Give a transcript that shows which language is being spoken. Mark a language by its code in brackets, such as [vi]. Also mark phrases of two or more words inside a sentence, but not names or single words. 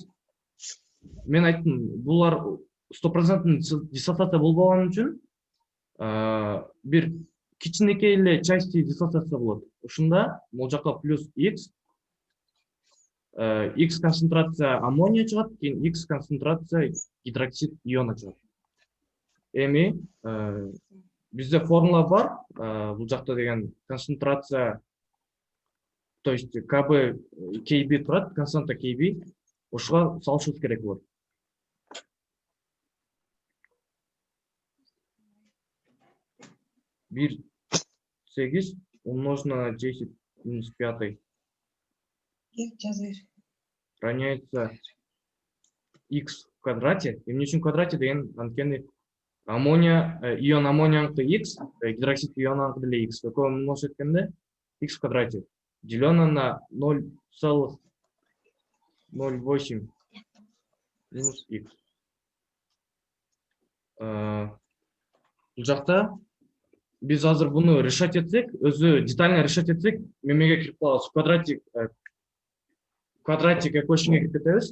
[ky] Мен айттым, булар 100% диссоциация болбогон үчүн бир кичинекей эле части диссоциация болот. Ошондо бул жакка плюс x, x [ru] концентрация аммония [ky] чыгат, кийин x концентрация [ru] гидроксид иона [ky] чыгат. Эми бизде формула бар, бул жакта деген концентрация, [ru] то есть [ky] kb kb турат, константа kb, ошого салышыбыз керек болот. [ru] Бир 8 умножено на 10 минус 5 равняется x в квадрате. [ky] Эмне үчүн квадрате деген анткени аммония, ион аммонияныкы x, гидроксид ионаныкы деле x. [ru] Экөө умножить эткенде x в квадрате делено на 0,08 минус x. [ky] Бул жакта биз азыр буну решать этсек, өзү детально решать этсек, мемеге кирип калабыз. [en] quadratic equation [ky] кирип кетебиз.